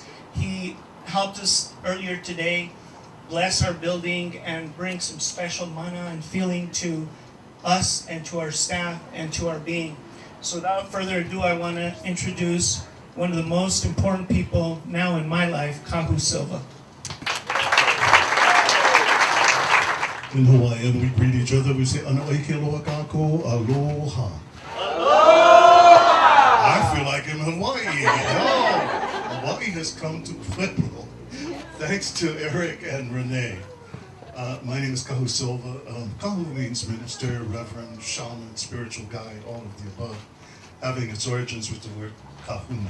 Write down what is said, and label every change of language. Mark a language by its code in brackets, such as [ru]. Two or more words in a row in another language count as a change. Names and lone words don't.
[en] He helped us earlier today bless our building and bring some special mana and feeling to us and to our staff and to our being. So without further ado, I want to introduce one of the most important people now in my life, Kahu Silva. In Hawaiian, we greet each other. We say, [haw] "Ana oi ke aloha kako, aloha." [en] I feel like in Hawaii. Oh, Hawaii has come to Pueblo. Thanks to Eric and Renee. My name is Kahu Silva. Kahu means minister, reverend, shaman, spiritual guide, all of the above, having its origins with the word kahuna.